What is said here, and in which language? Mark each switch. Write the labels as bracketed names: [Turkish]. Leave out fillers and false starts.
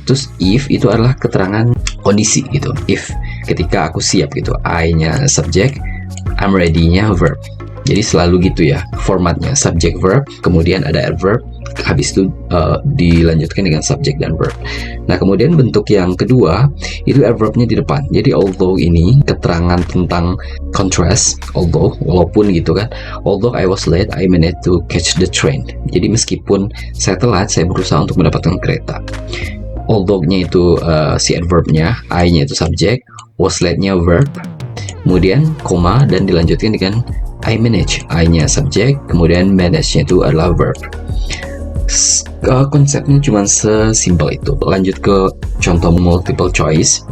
[Indonesian] Terus if itu adalah keterangan kondisi gitu. If ketika aku siap gitu, I-nya subjek, I'm ready- nya verb. Jadi selalu gitu ya formatnya, subject verb, kemudian ada adverb, habis itu dilanjutkan dengan subject dan verb. Nah, kemudian bentuk yang kedua itu adverbnya di depan. Jadi although ini keterangan tentang contrast, although, walaupun gitu kan. [English] Although I was late, I managed to catch the train. [Indonesian] Jadi meskipun saya telat, saya berusaha untuk mendapatkan kereta. Although-nya itu si adverbnya, I-nya itu subject, was late-nya verb, kemudian koma dan dilanjutkan dengan I manage, I-nya subjek, kemudian manage-nya itu adalah verb. Konsepnya cuma sesimpel itu. Lanjut ke contoh multiple choice.